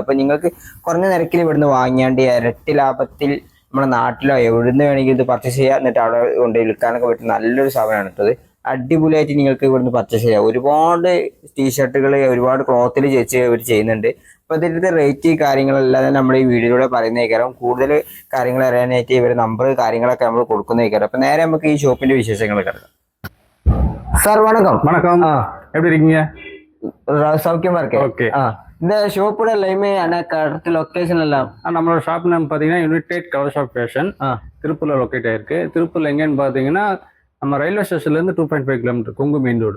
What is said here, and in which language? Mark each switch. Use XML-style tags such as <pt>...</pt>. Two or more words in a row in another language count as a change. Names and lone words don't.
<ml>അപ്പൊ നിങ്ങൾക്ക് കുറഞ്ഞ നിരക്കിൽ ഇവിടുന്ന് വാങ്ങിയാണ്ട് ഇരട്ടി ലാഭത്തിൽ നമ്മുടെ നാട്ടിലോ എവിടുന്ന് വേണമെങ്കിൽ ഇത് പർച്ചേസ് ചെയ്യാം, എന്നിട്ട് അവിടെ കൊണ്ട് വിൽക്കാനൊക്കെ പറ്റുന്ന നല്ലൊരു സാധനമാണ് കേട്ടത്. അടിപൊളിയായിട്ട് നിങ്ങൾക്ക് ഇവിടുന്ന് പർച്ചേസ് ചെയ്യാം. ഒരുപാട് ടീഷർട്ടുകൾ ഒരുപാട് ക്ലോത്തിൽ ചേച്ച് ഇവർ ചെയ്യുന്നുണ്ട്. അപ്പൊ ഇതിന്റെ റേറ്റ് കാര്യങ്ങളെല്ലാം നമ്മൾ ഈ വീഡിയോയിലൂടെ പറയുന്നേക്കാരം. കൂടുതൽ കാര്യങ്ങൾ അറിയാനായിട്ട് ഇവരുടെ നമ്പർ കാര്യങ്ങളൊക്കെ നമ്മൾ കൊടുക്കുന്നേക്കാരം. അപ്പൊ നേരെ നമുക്ക് ഈ ஷோப்பிന്റെ விசேஷங்களை കിടക്കാം.</ml> <ta>சார் வணக்கம். வணக்கம். எப்படி இருக்கீங்க? சௌக்கியமா இருக்கேன். ஓகே. இந்த ஷோப்போட லைமே</ta> <en>correct location</en> <ta>எல்லாம் நம்மளோட</ta> <en>shop name</en> <ta>பாத்தீங்கன்னா யுனைடெட் கலர் ஷாப் ஃபேஷன் திருப்பூர்ல லொக்கேட் ஆயிருக்கு. திருப்பூர்ல எங்கன்னு பாத்தீங்கன்னா நம்ம</ta> <en>railway station</en> <ta>இருந்து 2.5 கிலோமீட்டர் கொங்கு மெயின் ரோடு.</ta>